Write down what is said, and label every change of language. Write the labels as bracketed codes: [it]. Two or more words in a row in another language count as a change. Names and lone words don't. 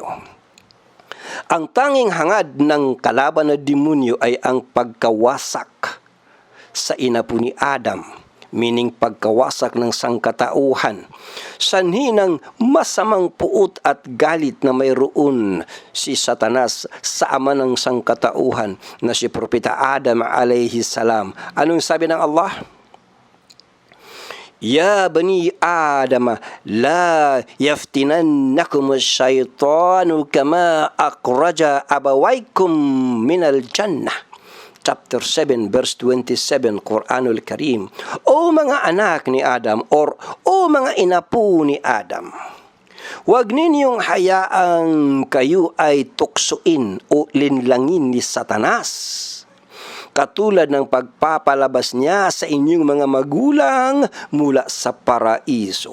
[tl] Ang tanging hangad ng kalaban na demonyo ay ang pagkawasak sa inapo ni Adam, meaning pagkawasak ng sangkatauhan, sanhi ng masamang puot at galit na mayroon si Satanas sa ama ng sangkatauhan na si Propeta Adam [ar] عليه السلام. [tl] Anong sabi ng Allah? [ar] يا بني آدم، لا يفتننكم الشيطان كما أخرج أبويكم من الجنة. [en] chapter 7 verse 27 Quranul Karim. [tl] O mga anak ni Adam or o mga inapo ni Adam, huwag ninyong hayaang kayo ay tuksuin o linlangin ni Satanas, katulad ng pagpapalabas niya sa inyong mga magulang mula sa paraiso.